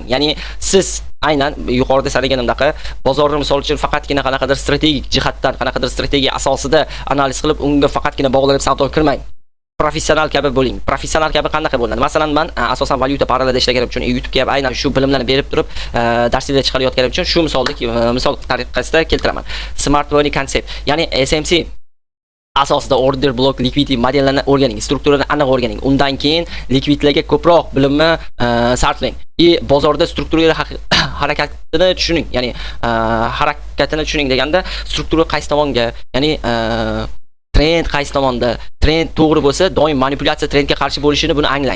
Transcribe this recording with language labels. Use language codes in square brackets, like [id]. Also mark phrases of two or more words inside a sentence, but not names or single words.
[uz] Ya'ni siz aynan yuqorida sanaganimdaqa bozorni misol uchun faqatgina qanaqadir strategik jihatdan, qanaqadir strategiya asosida analiz qilib, unga faqatgina bog'lanib savdo qilmang. Professional kabi bo'ling. Professional kabi qanaqa bo'ladi? Masalan, men asosan valyuta paralada ishlaganim uchun YouTube'ga ham aynan shu bilimlarni berib turib, darsliklar chiqarayotganim uchun shu misol tariqasida keltiraman. [en] Smart money concept, [uz] ya'ni SMC asosida [en] order block liquidity [uz] modellarini o'rganing, strukturani aniq o'rganing. Undan keyin likvidlarga ko'proq bilimni sarflang. Bozorda strukturaga harakatini tushuning. Ya'ni harakatini tushuning deganda struktura qaysi tomonga, ya'ni trend qaysi tomonda, trend to'g'ri bo'lsa, doim manipulyatsiya trendga qarshi bo'lishini buni anglang.